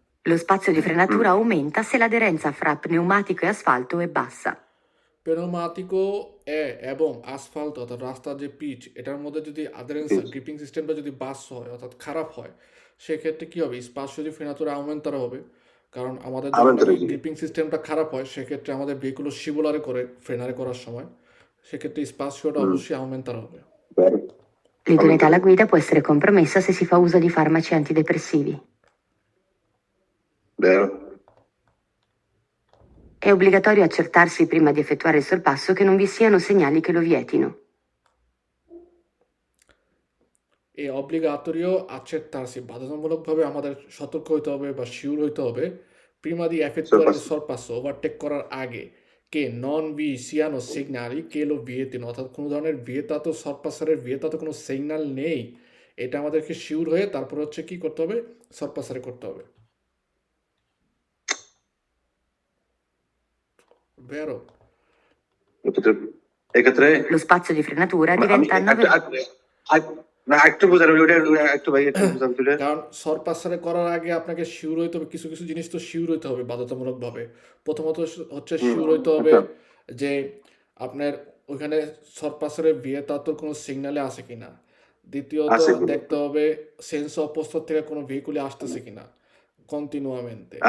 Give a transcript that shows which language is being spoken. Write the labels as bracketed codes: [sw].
[it] Lo spazio di frenatura aumenta se l'aderenza fra pneumatico e asfalto è bassa. [bn] পেনোমাটিকো এবং আসফাল্ট অর্থাৎ রাস্তার যে পিচ, এটার মধ্যে যদি আদারেন্স গ্রিপিং সিস্টেমটা যদি বাস হয় অর্থাৎ খারাপ হয়, সেক্ষেত্রে কী হবে, স্পাসিও দি ফ্রেনাতুরা আউমেন্তারা হবে। কারণ আমাদের যখন [it] Aumentare sì. [bn] গ্রিপিং সিস্টেমটা খারাপ হয় সেক্ষেত্রে আমাদের ভেহিকুলো শিবুলারে করে ফ্রেনারে করার সময়, সেক্ষেত্রে স্পাসিওটা অবশ্যই আউমেন্তারা হবে। [it] Vero? L'idoneità alla guida può essere compromessa se si fa uso di farmaci antidepressivi. Vero? È obbligatorio accertarsi prima di effettuare il sorpasso che non vi siano segnali che lo vietino. [bn] এই অব্লিগাটোরিও [it] accettarsi, [bn] বাধ্যতামূলকভাবে আমাদের সতর্ক হইতে হবে বা sure হইতে হবে [it] prima di effettuare il sorpasso, [bn] overtake করার আগে, [it] che non vi siano segnali che lo vietino, [bn] অর্থাৎ কোনো ধরনের ভিয়েতাতো সরপাসারের ভিয়েতাতো কোনো সিগন্যাল নেই, এটা আমাদেরকে শিওর হয়ে তারপর হচ্ছে কি করতে হবে, সরপাসারে করতে হবে। [it] Vero? [bn] এক্ষেত্রে [it] Lo spazio di frenatura diventa 9 [bn] একটু বোঝানো একটু ভাই একটু বোঝান তুলে কারণ সরপাসারে করার আগে আপনাকে শিওর হইতে হবে, কিছু কিছু জিনিস তো শিওর হইতে হবে বাধ্যতামূলকভাবে। প্রথমত হচ্ছে শিওর হইতে হবে যে আপনার ওইখানে সরপাসারে ভিয়েতাতোর কোনো সিগন্যালে আছে কিনা। দ্বিতীয়ত আছে কিনা। দেখতে হবে সেন্স অপোস্তর থেকে কোনো ভেহিকুলে আসতেছে কিনা কন্টিনিউয়ামেন্টে।